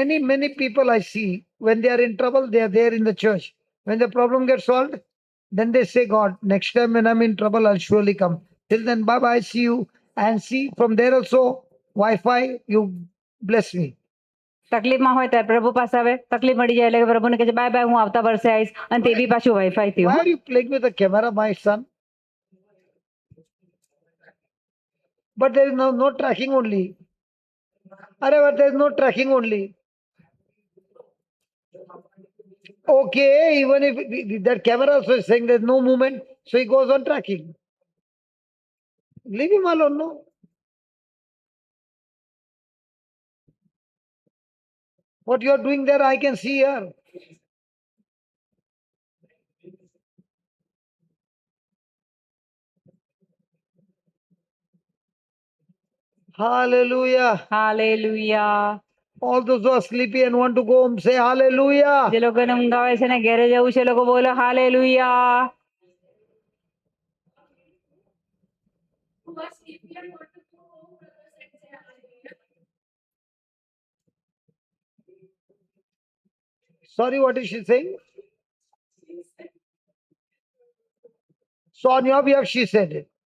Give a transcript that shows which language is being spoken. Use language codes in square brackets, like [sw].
[en] Many people I see, when they are in trouble, they are there in the church. When the problem gets solved, then they say, God, next time when I'm in trouble, I'll surely come. Till then, bye-bye, see you. And see, from there also, Wi-Fi, you bless me. [gu] તકલીફમાં હોય ત્યારે પ્રભુ પાસે આવે, તકલીફ મળી જાય એટલે પ્રભુને કહે છે [en] bye bye, [gu] હું આવતા વર્ષે આવીશ, અને તે બી પાછું વાઈફાઈ થી. [en] Why are you playing with the camera, my son? But there is no tracking only. But there is no tracking only. Okay, even if that camera also is saying there's no movement, so he goes on tracking. Leave him alone, no? What you are doing there, I can see here. Hallelujah. Hallelujah. All those who are sleepy and want to go home, say hallelujah. [gu] જે લોકોને ઊંઘ આવે છે ને ઘરે જવું છે, લોકો બોલો hallelujah. [en] Who are sleepy and want to go home, brothers, and say hallelujah. Sorry, what is she saying? So on your behalf, she said it.